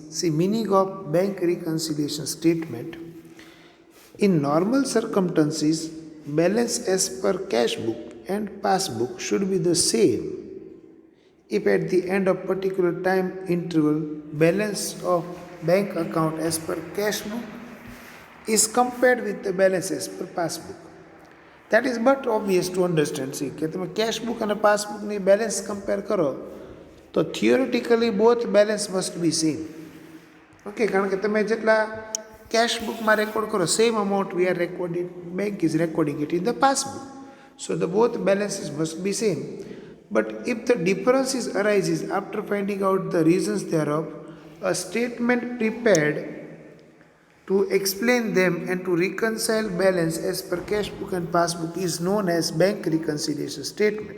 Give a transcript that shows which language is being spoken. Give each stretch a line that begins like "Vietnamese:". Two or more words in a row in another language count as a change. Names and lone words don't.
English: See, meaning of bank reconciliation statement. In normal circumstances, balance as per cash book and passbook should be the same. If at the end of particular time interval, balance of bank account as per cash book is compared with the balance as per passbook. That is but obvious to understand. See,
Gujarati: કે તમે
English: cash book અને passbook
Gujarati: ની balance compare કરો તો
English: theoretically both balance must be same. Okay,
Gujarati: કારણ કે તમે જેટલા
English: cash book
Gujarati: માં record કરો
English: same amount we are recording, bank is recording it in the passbook. So the both balances must be same. But if the differences arises after finding out the reasons thereof, a statement prepared to explain them and to reconcile balance as per cash book and passbook is known as bank reconciliation statement.